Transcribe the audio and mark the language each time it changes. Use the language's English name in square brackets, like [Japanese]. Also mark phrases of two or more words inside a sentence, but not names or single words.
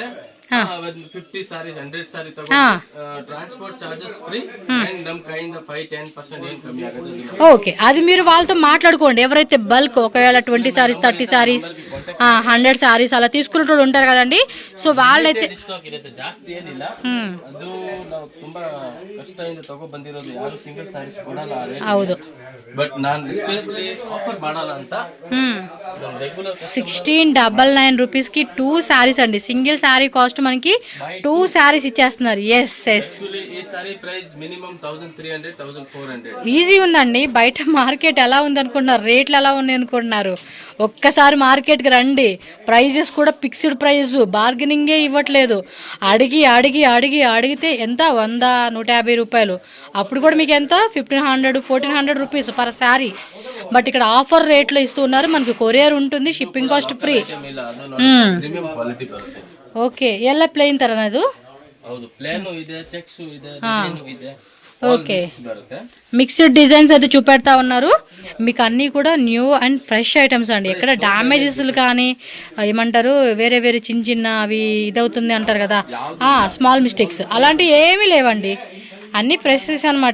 [Telugu] 50 సారీస్ 100 సారీ [English] transport charges free [Telugu] అండ్ నమ్ కైండ్ 5-10% ఏం కమ్మి ఆగదు. ఓకే, అది మీరు వాళ్ళతో మాట్లాడుకోండి. ఎవరైతే బల్క్ ఒకవేళ 20 సారీస్ 30 సారీస్ 100 సారీస్ అలా తీసుకునేటోళ్ళు ఉంటారు కదండి. సో వాళ్ళైతే [Kannada] ಸ್ಟಾಕ್ ಇರುತ್ತೆ, ಜಾಸ್ತಿ ಏನಿಲ್ಲ. ಅದು ನಾವು ತುಂಬಾ ಕಷ್ಟದಿಂದ ತಗೋ ಬಂದಿರೋದು, ಯಾರು [English] single sarees [Kannada] ಕೊಡಲ್ಲ. ಹೌದು, ಬಟ್ ನಾನು [English] especially offer [Kannada] ಮಾಡಲ್ಲ ಅಂತ ರೆಗ್ಯುಲರ್ [Telugu] 1699 రూపీస్ కి 2 సారీస్ అండి. [English] single saree cost [Telugu] మనకి 2 సారీస్ ఇచ్చేస్తున్నారు. [English] Yes yes. [Telugu] ఈ [English] saree price minimum [Telugu] 1300-1400. ఈజీ ఉందండి. బయట మార్కెట్ ఎలా ఉంది అనుకుంటున్నారు, రేట్లు ఎలా ఉన్నాయి అనుకుంటున్నారు? ఒక్కసారి మార్కెట్కి రండి. ప్రైజెస్ కూడా [English] fixed price, [Telugu] బార్గెనింగే ఇవ్వట్లేదు. అడిగితే ఎంత, 100-150 రూపాయలు. అప్పుడు కూడా మీకు ఎంత, 1500-1400 [English] rupees per saree. [Telugu] బట్ ఇక్కడ ఆఫర్ రేట్లో ఇస్తూ ఉన్నారు. మనకి కొరియర్ ఉంటుంది, [English] shipping cost free. [Telugu] ఓకే, [Kannada] ಎಲ್ಲ ಪ್ಲೇನ್ ತರ ಅದು? ಹೌದು, ಪ್ಲೇನ್ ಇದೆ, ಚೆಕ್ಸ್ ಇದೆ, ಡಿಸೈನ್ ಇದೆ. [Telugu] ఓకే, [English] mixed designs [Telugu] అయితే చూపెడతా ఉన్నారు. మీకు అన్నీ కూడా [English] new and fresh items [Telugu] అండి. ఎక్కడ డ్యామేజెస్ కానీ ఏమంటారు, వేరే చిన్న అవి ఇదవుతుంది అంటారు కదా, [English] small mistakes [Telugu] అలాంటివి ఏమీ లేవండి. అన్నీ ఫ్రెషెస్ అనమాట.